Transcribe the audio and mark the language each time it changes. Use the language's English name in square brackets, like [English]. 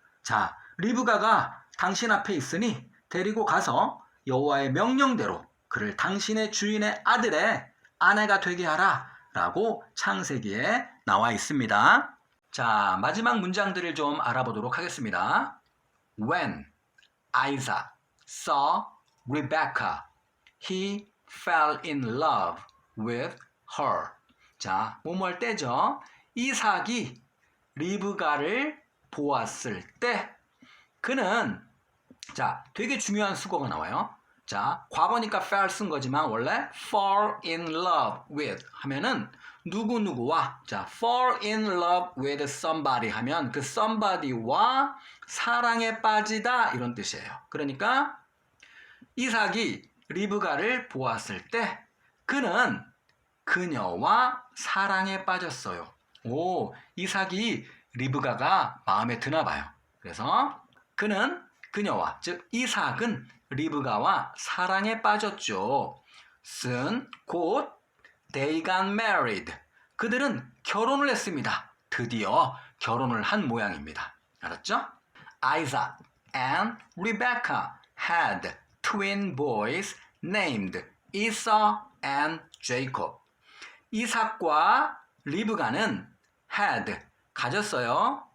[Korean] 자, 리브가가 당신 앞에 있으니 데리고 가서 여호와의 명령대로 그를 당신의 주인의 아들의 아내가 되게 하라 라고 창세기에 나와 있습니다. 자, 마지막 문장들을 좀 알아보도록 하겠습니다. [English] When Isaac saw Rebecca, he fell in love with her. [Korean] 자, 뭐뭐할 때죠. 이삭이 리브가를 보았을 때 그는, 자, 되게 중요한 수거가 나와요. 자, 과거니까 fell 쓴 거지만 원래 [English] fall in love with [Korean] 하면은 누구누구와, 자, [English] fall in love with somebody [Korean] 하면 그 somebody와 사랑에 빠지다, 이런 뜻이에요. 그러니까 이삭이 리브가를 보았을 때 그는 그녀와 사랑에 빠졌어요. 오, 이삭이 리브가가 마음에 드나 봐요. 그래서 그는 그녀와, 즉 이삭은 리브가와 사랑에 빠졌죠. [English] soon, [Korean] 곧 [English] they got married. [Korean] 그들은 결혼을 했습니다. 드디어 결혼을 한 모양입니다. 알았죠? [English] Isaac and Rebecca had twin boys named Esau and Jacob. [Korean] 이삭과 리브가는 had, 가졌어요.